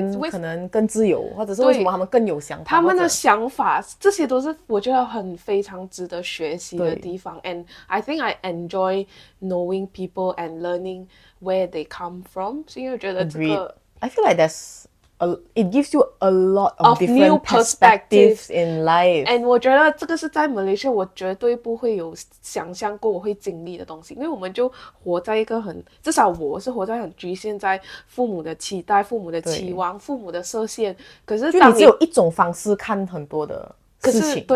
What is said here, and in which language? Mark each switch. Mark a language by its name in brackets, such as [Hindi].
[Chinese] 可能更自由，或者是为什么他们更有想法，他们的想法，这些都是我觉得非常值得学习的地方。 [English] And I think I enjoy knowing people and learning where they come from. [Chinese] 所以我觉得这个 [English] I feel like it gives you a lot of different new perspectives in life. [Chinese] And 我觉得这个是在马来西亚我绝对不会有想象过我会经历的东西，因为我们就活在一个至少我是活在很局限在父母的期待、父母的期望、父母的设限。可是就你只有一种方式看很多的事情。